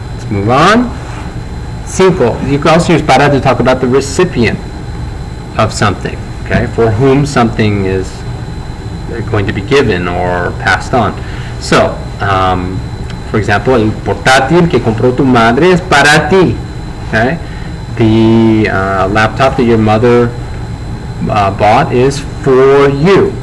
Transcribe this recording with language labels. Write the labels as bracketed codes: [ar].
[en] Move on. 5. You can also use para to talk about the recipient of something, okay, for whom something is going to be given or passed on. So, for example, [es] el portátil que compró tu madre es para ti. [en] Okay, the laptop that your mother bought is for you.